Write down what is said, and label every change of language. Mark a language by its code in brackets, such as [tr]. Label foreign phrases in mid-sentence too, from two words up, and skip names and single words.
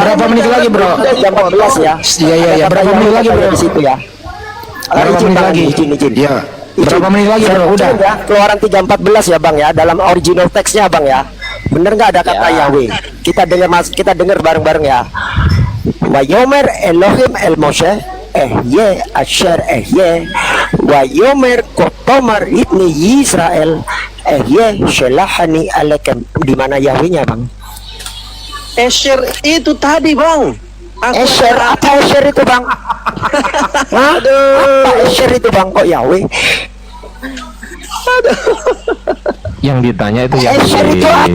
[id] Berapa menit lagi bro? jam 14 ya. Iya, berapa menit lagi, bro? Di situ ya. Berapa Izin, menit Bang, lagi? Izin. Iya. Berapa menit lagi bro? Udah. Ya, Keluaran 3:14 ya Bang ya, dalam original teksnya Bang ya. Bener nggak ada kata Ya. Yahweh? Kita dengar bareng-bareng ya. [he] ויאמר אלהים אל משה אהיה אשר אהיה ויאמר כה תאמר לבני ישראל אהיה שלחני אליכם. [id] Di mana Yahwehnya Bang? Esher itu tadi Bang. Esher, apa Esher itu bang? Hah? Apa Esher itu bang? Kok Yahweh? Yang ditanya itu Esher itu apa